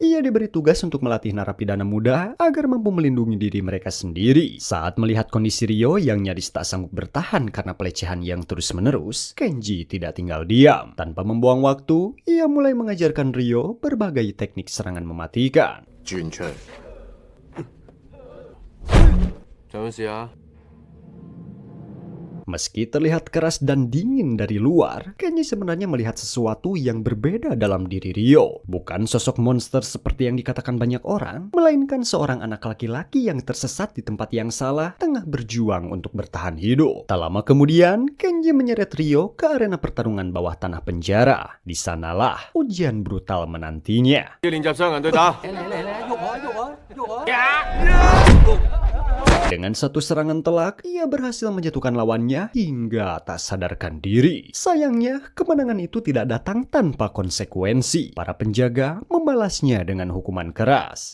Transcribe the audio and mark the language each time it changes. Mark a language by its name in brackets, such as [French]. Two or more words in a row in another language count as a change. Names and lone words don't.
[Indonesian] Ia diberi tugas untuk melatih narapidana muda agar mampu melindungi diri mereka sendiri. Saat melihat kondisi Ryo yang nyaris tak sanggup bertahan karena pelecehan yang terus-menerus, Kenji tidak tinggal diam. Tanpa membuang waktu, ia mulai mengajarkan Ryo berbagai teknik serangan mematikan. [Cantonese] 轉出嚟。做咩事啊？ [Indonesian] Meski terlihat keras dan dingin dari luar, Kenji sebenarnya melihat sesuatu yang berbeda dalam diri Ryo. Bukan sosok monster seperti yang dikatakan banyak orang, melainkan seorang anak laki-laki yang tersesat di tempat yang salah, tengah berjuang untuk bertahan hidup. Tak lama kemudian, Kenji menyeret Ryo ke arena pertarungan bawah tanah penjara. Di sanalah ujian brutal menantinya. [Cantonese] 要練習雙人對打。 [Indonesian] Dengan satu serangan telak, ia berhasil menjatuhkan lawannya hingga tak sadarkan diri. Sayangnya, kemenangan itu tidak datang tanpa konsekuensi. Para penjaga membalasnya dengan hukuman keras.